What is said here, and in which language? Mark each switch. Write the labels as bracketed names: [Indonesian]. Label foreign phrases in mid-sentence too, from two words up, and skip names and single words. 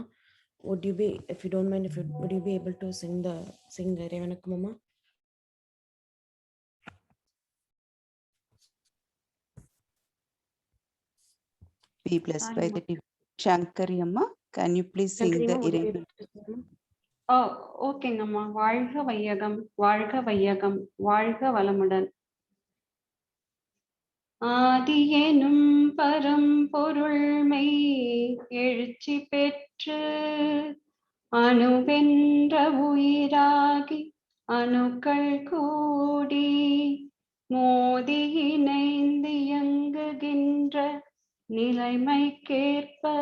[English] Would you be, if you don't mind, would you be able to sing the [Tamil] Revanakam, Amma? [English] Be blessed by the divine. [Tamil] Shankari Amma, [English] can you please sing the [Tamil] Irai Vanakkam? [English] Okay, Amma. [Tamil] வாழ்க வையகம், வாழ்க வையகம், வாழ்க வளமுடன். ஆதியெனும் பரம்பொருள்மை எழுச்சி பெற்று அணுவென்ற உயிராகி அணுக்கள் கூடி மோதி இணைந்து இயங்குகின்ற நிலைமைக்கேற்ப